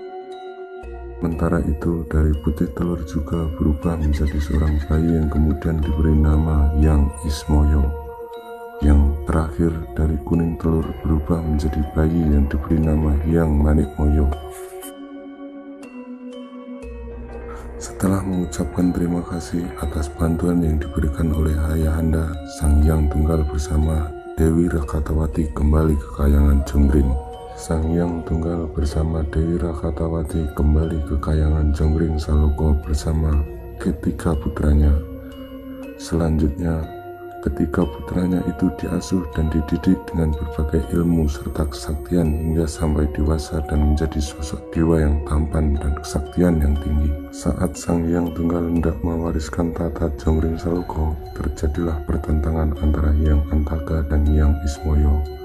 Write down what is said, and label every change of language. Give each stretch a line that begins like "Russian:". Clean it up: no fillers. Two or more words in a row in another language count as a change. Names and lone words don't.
Indonesian: Sementara itu, dari putih telur juga berubah menjadi seorang bayi yang kemudian diberi nama Hyang Ismoyo. Yang terakhir, dari kuning telur berubah menjadi bayi yang diberi nama Hyang Manikmoyo. Setelah mengucapkan terima kasih atas bantuan yang diberikan oleh ayahanda, Sang Hyang Tunggal bersama Dewi Rakatawati kembali ke Kayangan Jonggring. Sang Hyang Tunggal bersama Dewi Rakatawati kembali ke Kayangan Jonggring Saloko bersama ketiga putranya. Selanjutnya, Ketika putranya itu diasuh dan dididik dengan berbagai ilmu serta kesaktian hingga sampai dewasa dan menjadi sosok dewa yang tampan dan kesaktian yang tinggi. Saat Sang Hyang Tunggal hendak mewariskan tata Jonggring Saloka, terjadilah pertentangan antara Hyang Antaka dan Hyang Ismoyo.